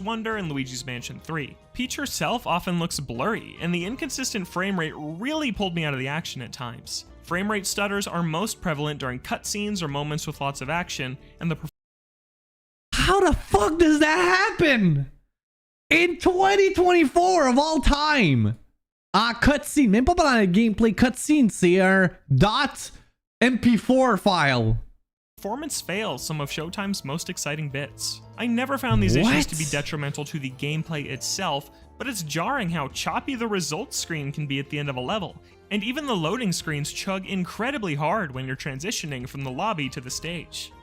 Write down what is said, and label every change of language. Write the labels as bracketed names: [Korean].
[English] Wonder and Luigi's Mansion 3. Peach herself often looks blurry, and the inconsistent frame rate really pulled me out of the action at times. Frame rate stutters are most prevalent during cutscenes or moments with lots of action, and the How the fuck does that happen? In 2024 of all time! [French] En cutscene, même pas pendant le gameplay cutscene, c'est un .mp4 file. [English] performance fails some of Showtime's most exciting bits. I never found these issues to be detrimental to the gameplay itself, but it's jarring how choppy the results screen can be at the end of a level, and even the loading screens chug incredibly hard when you're transitioning from the lobby to the stage.